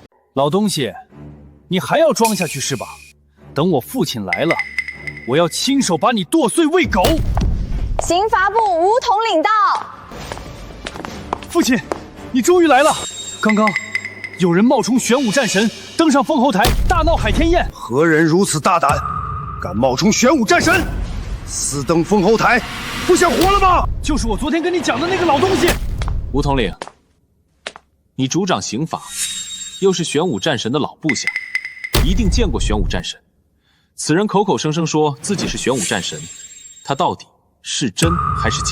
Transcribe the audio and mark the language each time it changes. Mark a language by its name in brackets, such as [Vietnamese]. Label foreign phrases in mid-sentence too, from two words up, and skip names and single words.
[Chinese] 老東西，你還要裝下去是吧？等我父親來了，我要親手把你剁碎餵狗。刑罰部梧桐領到。父親，你終於來了。剛剛有人冒充玄武戰神，登上封侯台，大鬧海天宴。何人如此大膽，敢冒充玄武戰神，私登封侯台，不想活了嗎？就是我昨天跟你講的那個老東西。梧桐領，你主掌刑法，又是玄武戰神的老部下，一定見過玄武戰神。此人口口聲聲說自己是玄武戰神，他到底是真還是假？